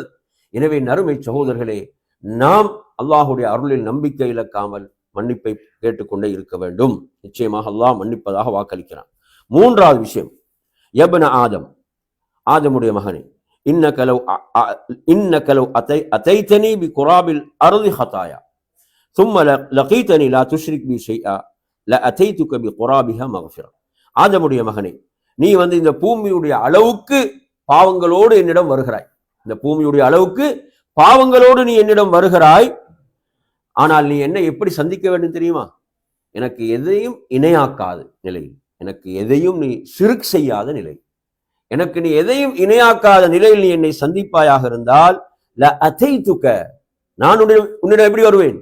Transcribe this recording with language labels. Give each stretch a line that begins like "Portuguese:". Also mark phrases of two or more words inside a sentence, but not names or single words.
Tamil: எனவே நறுமை சகோதரர்களே, நாம் அல்லாஹ்வுடைய அருளில் நம்பிக்கை இழக்காமல் மன்னிப்பை கேட்டுக்கொண்டே இருக்க வேண்டும். நிச்சயமாக அல்லாஹ் மன்னிப்பதாக வாக்களிக்கிறான். மூன்றாவது விஷயம்,
Arabic: يا ابن آدم,
Tamil: ஆதமுடைய மகனே,
Arabic: إنك لو أتيتني بقراب الأرض خطايا ثم لقيتني لا تشرك بي شيئا لاتيتك بقرابها مغفرة.
Tamil: ஆதமுடைய மகனே, நீ இந்த பூமியுடைய அளவுக்கு பாவங்களோடு என்னிடம் வருகிறாய், இந்த பூமியுடைய அளவுக்கு பாவங்களோடு நீ என்னிடம் வருகிறாய். ஆனால் நீ என்னை எப்படி சந்திக்க வேண்டும் தெரியுமா? எனக்கு எதையும் இணையாக்காத நிலை, எனக்கு எதையும் நீ ஷிர்க் செய்யாத நிலை, எனக்கு நீ எதையும் இணையாக்காத நிலையில் நீ என்னை சந்திப்பாயாக இருந்தால்
Arabic: لأتيتك,
Tamil: நான் உன்னிடம் எப்படி வருவேன்?